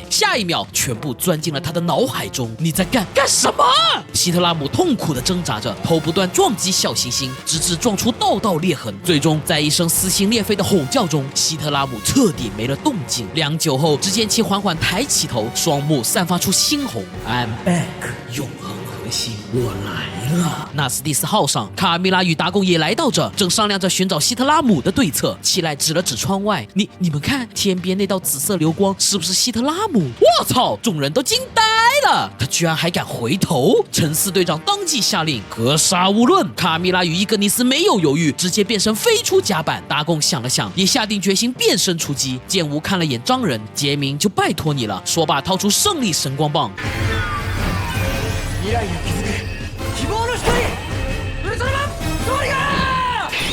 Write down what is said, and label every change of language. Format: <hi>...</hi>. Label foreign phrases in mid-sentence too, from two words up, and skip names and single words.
<zh>下一秒，全部钻进了他的脑海中。你在干什么？希特拉姆痛苦地挣扎着，头不断撞击小行星，直至撞出道道裂痕。最终，在一声撕心裂肺的吼叫中，希特拉姆彻底没了动静。良久后，只见其缓缓抬起头，双目散发出猩红。</zh> <en>I'm back，</en> <zh>永恒核心，我来了。纳斯蒂斯号上，卡尔米拉与达贡也来到这，正商量着寻找希特拉姆的对策。起来指了指窗外，你们看，天边那道紫色流光是不是希特拉姆？我操！众人都惊呆了，他居然还敢回头！陈四队长当即下令格杀勿论。卡尔米拉与伊格尼斯没有犹豫，直接变身飞出甲板。达贡想了想，也下定决心变身出击。剑无看了眼张人，杰明就拜托你了。说罢，掏出胜利神光棒。</zh> <ja>未来に気づく希望の光ウルトラマントリガー</ja>